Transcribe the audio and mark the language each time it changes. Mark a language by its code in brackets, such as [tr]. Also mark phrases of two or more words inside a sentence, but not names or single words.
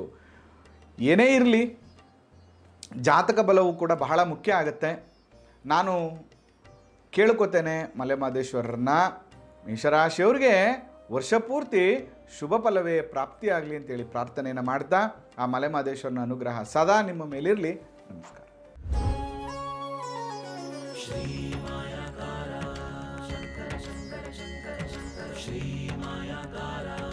[kn] ಏನೇ ಇರಲಿ, ಜಾತಕ ಬಲವು ಕೂಡ ಬಹಳ ಮುಖ್ಯ ಆಗುತ್ತೆ. ನಾನು ಕೇಳ್ಕೊತೇನೆ ಮಲೆಮಹದೇಶ್ವರರನ್ನ, ಮೇಷರಾಶಿಯವ್ರಿಗೆ ವರ್ಷಪೂರ್ತಿ ಶುಭ ಫಲವೇ ಪ್ರಾಪ್ತಿಯಾಗಲಿ ಅಂತೇಳಿ ಪ್ರಾರ್ಥನೆಯನ್ನು ಮಾಡ್ತಾ ಆ ಮಲೆಮಹದೇಶ್ವರನ ಅನುಗ್ರಹ ಸದಾ ನಿಮ್ಮ ಮೇಲಿರಲಿ. ನಮಸ್ಕಾರ. [sa] श्री मायाकार शंकर शंकर शंकर शंकर श्री मायाकार